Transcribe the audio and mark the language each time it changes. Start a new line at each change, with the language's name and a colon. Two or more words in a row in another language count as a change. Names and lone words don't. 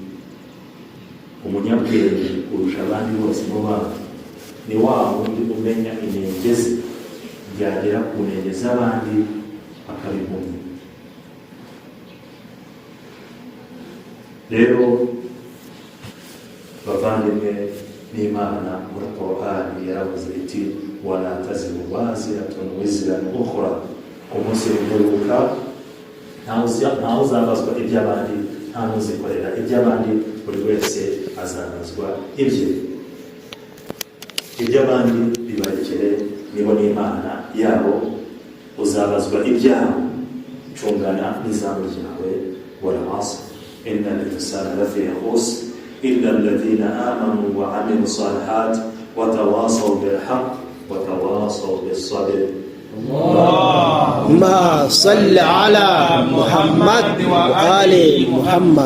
Kinyarwanda: Umunyabwenge kurusha abandi bose mu bantu ni wa wundi umenya inenge ze, yagera ku ntege z'abandi akaba impumyi. Rero bavandimwe n'Imana muri Qur'an yaravuze iti
Arabic: ولا تزر وازرة وزر أخرى.
Kinyarwanda: Umunsi w'imperuka ntawe uzabazwa iby'abandi, nta n'uzikorera iby'abandi, buri wese azabazwa ibye. Iby'abandi bibarekere, nibo n'Imana yabo, uzabazwa ibyabo, cungana n'izamu ryawe.
Arabic: والعصر إن الإنسان لفي خسر إلا الذين آمنوا وعملوا الصالحات وتواصوا بالحق وتواصوا بالصبر. اللهم صل على محمد وآل محمد.